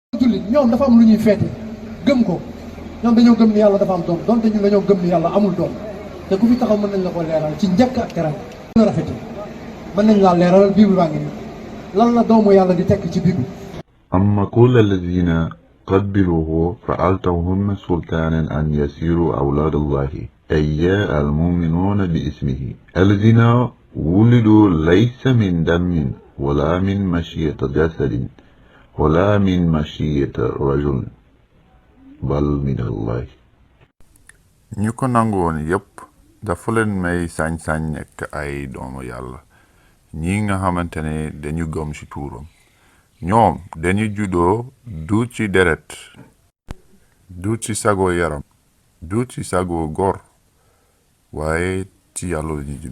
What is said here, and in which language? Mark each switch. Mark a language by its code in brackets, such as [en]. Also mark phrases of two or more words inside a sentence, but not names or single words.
[wo] jullit ñoom dafa am lu ñuy feete gëm ko ñoom dañoo gëm ni yàlla dafa am doom donte ñun dañoo gëm ni yàlla amul doom te ku fi taxaw mën nañ la ko leeral ci njëkk ak teral gën a rafete mën nañ laa leeralal bible baa ngi nii lan la doomu yàlla di tekk ci bible. [ar] أما كل الذين قد بلغوا فأعطوهم سلطانا أن يسيروا أولاد الله أي المؤمنون باسمه الذين ولدوا ليس من دم ولا من مشيئة جسد ولا من مشيئة رجل بل من الله. [wo] ñu ko nangu woon yépp dafa leen may sañ-sañ nekk ay doomu yàlla ñi nga xamante ne dañu gëm ci tuuram ñoom dañu juddoo du ci deret du ci sago yaram du ci sago góor waaye ci yàlla la ñu judd.